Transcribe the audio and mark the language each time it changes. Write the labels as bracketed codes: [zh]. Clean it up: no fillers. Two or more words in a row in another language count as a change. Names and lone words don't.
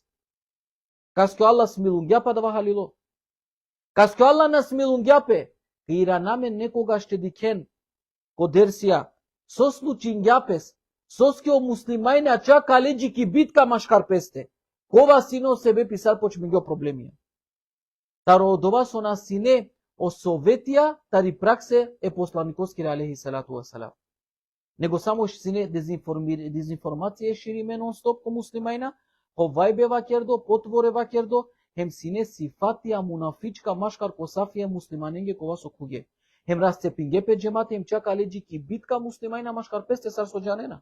[rom] Каско Аллах смилуњапа да ва халило. Каско Аллах на смилуњапе, ира намен некога ще дикен, ко дерсија, со случињапес, соскио муслимајна чака леджики битка машкарпесте. Кова сино себе писар почми го проблемија. Таро одова со нас сине о советија, тари праксе е посланиковски [ar] عليه الصلاة والسلام. [rom] Него само сине дезинформација шириме нон-стоп ко муслимајна, по вајбе вакердо, потворе вакердо, хем сине сифатија мунафичка машкар ко сафија муслиманенге кова со куге. Хем расцепинге пе джемате, хем чака леджики битка муслимајна машкар песте сар со джанена.